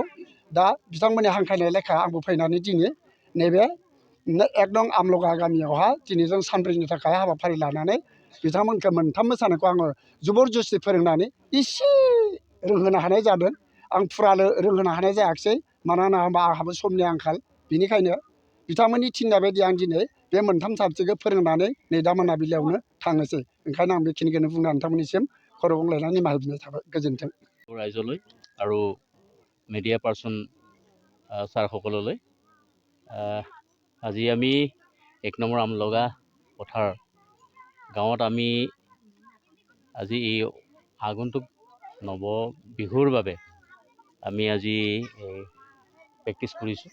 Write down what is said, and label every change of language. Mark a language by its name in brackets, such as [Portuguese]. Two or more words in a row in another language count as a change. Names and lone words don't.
[Bodo] दा बिथांमोननि हांख्रायनाय लेखा आंबो फैनानै दिनै नैबे 1 नं आमलगा गामियावहा दिनै जों सानब्रैनि थाखाय हाबाफारि लानानै बिथांमोनखौ मोनथाम मोसानायखौ आङो जुबर जुस्ति फोरोंनानै इसे रोंहोनो हानाय जादों। आं फुरा रोंहोनो हानाय जायाखिसै, मानोना आंहाबो समनि आंखाल। बेनिखायनो बिथांमोननि थिननाय बायदि आं दिनै बे मोनथाम साबजेक्टखौ फोरोंनानै नै दा मोनाबिलियावनो थांनोसै। ओंखायनो आं बेखिनिखौनो बुंनानै नोंथांमोननिसिम खर' गंलायनानै निमाहा बिनाय थाबाय। गोजोन्थों। [Assamese] रायजोলৈ আৰু [English] media person [Assamese] ছাৰসকললৈ আজি আমি 1 নম্বৰ আমলগা পথাৰ গাঁৱত আমি আজি এই আগন্তুক নৱ বিহুৰ বাবে আমি আজি প্ৰেক্টিছ কৰিছোঁ।